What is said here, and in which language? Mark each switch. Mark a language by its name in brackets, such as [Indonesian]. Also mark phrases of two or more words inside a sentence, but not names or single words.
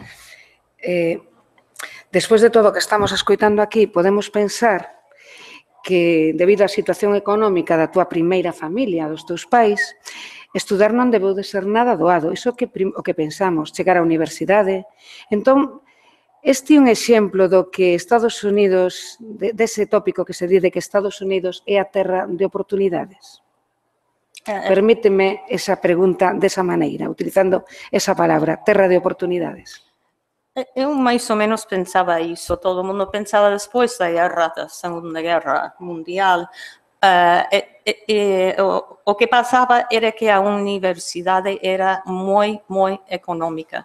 [Galician] Despois de todo o que estamos escoitando aquí, podemos pensar que, debido á situación económica da túa primeira familia, dos teus pais, Estudar non debeu de ser nada doado, iso o que pensamos, chegar á universidade. Entón, este é un exemplo do que Estados Unidos, dese tópico que se di de que Estados Unidos é a terra de oportunidades. Permíteme esa pregunta desa maneira, utilizando esa palabra, terra de oportunidades. [Portuguese] Eu mais ou menos pensava isso, todo mundo pensava depois da Segunda Guerra Mundial. O que passava era que a universidade era muito econômica.